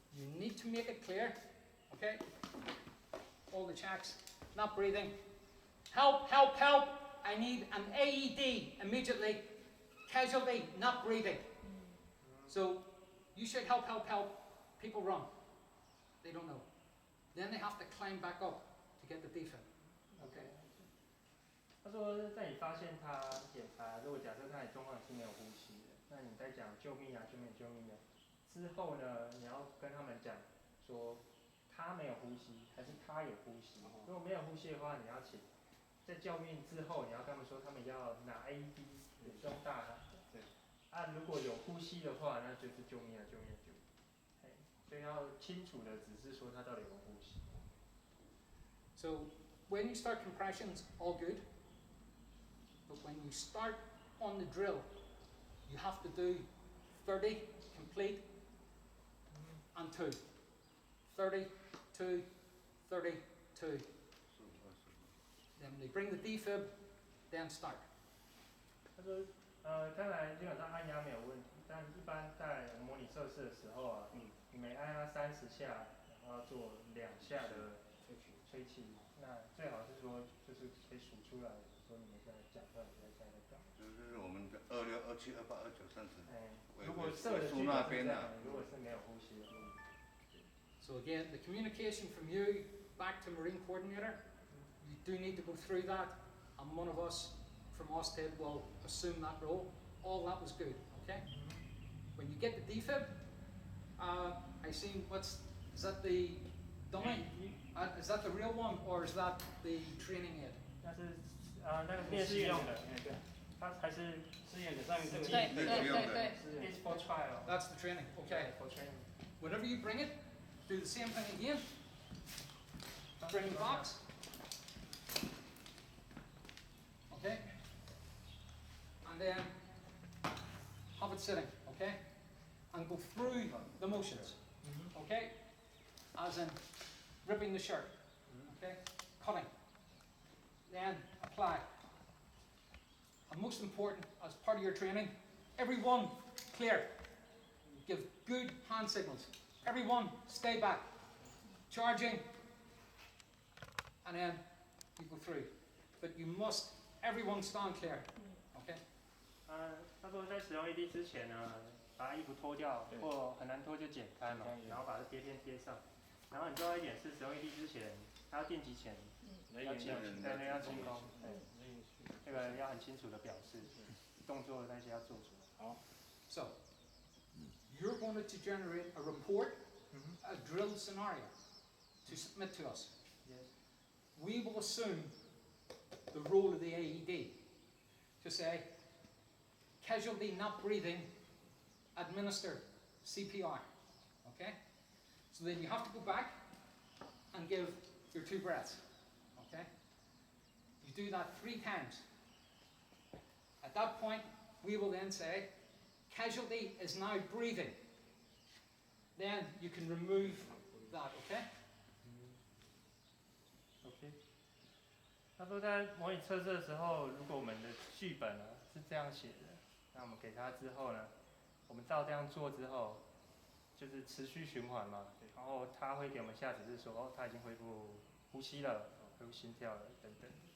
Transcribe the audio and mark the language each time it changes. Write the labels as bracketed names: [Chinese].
[English] you need to make it clear, okay? All the checks, not breathing. Help, help, help! I need an AED immediately. Casualty, not breathing. So you should help, help, help. People run. They don't know. Then they have to climb back up to get the defib. Okay. [Chinese] 他说，在你发现他检查，如果假设他的状况是没有呼吸的，那你在讲救命啊、救命、救命的之后呢，你要跟他们讲说他没有呼吸，还是他有呼吸。如果没有呼吸的话，你要请在救命之后，你要跟他们说他们要拿 AED 这种大喊。对。啊，如果有呼吸的话，那就是救命啊、救命、救命。所以要清楚的指示说他到底有没有呼吸。 [English] So when you start compressions, all good. But when you start on the drill, you have to do 30 complete and 2. 30, 2, 30, 2. Then they bring the defib, then start. [Chinese] 他说，当然基本上按压没有问题，但一般在模拟测试的时候啊，你每按压30下，然后做2下的吹气，那最好是说就是可以数出来，说你们现在讲到底在干嘛。就是我们的26、27、28、29、30。如果设的距离是这样，如果是没有呼吸的。 [English] So again, the communication from you back to Marine Coordinator, you do need to go through that, and one of us from Austed will assume that role. All that was good, okay? When you get the defib, I see is that the dummy? Is that the real one, or is that the training aid? [Chinese] 那是那个练习用的，它还是试验的上面这个。对。 [English] It's for trial. That's the training, okay. For training. Whenever you bring it, do the same thing again. Bring the box. Okay? And then have it sitting, okay? And go through the motions, okay? As in ripping the shirt, okay? Cutting. Then apply. And most important, as part of your training, everyone clear. Give good hand signals. Everyone stay back. Charging. And then you go through. But you must, everyone stand clear. Okay? [Chinese] 他说在使用 AED 之前呢，把衣服脱掉，或很难脱就剪开嘛，然后把这贴片贴上。然后很重要一点是，使用 AED 之前，他要电击前要清空，这个要很清楚的表示，动作那些要做出来。好。 [English] So, you're going to generate a report, a drill scenario, to submit to us. Yes. We will assume the role of the AED to say, casualty not breathing, administer CPR. Okay? So then you have to go back and give your 2 breaths. Okay? You do that 3 times. At that point, we will then say, casualty is now breathing. Then you can remove that, okay? OK。 [Chinese] 他说在模拟测试的时候，如果我们的剧本是这样写的，那我们给他之后呢，我们照这样做之后，就是持续循环嘛，然后他会给我们下指示说，哦，他已经恢复呼吸了，恢复心跳了等等。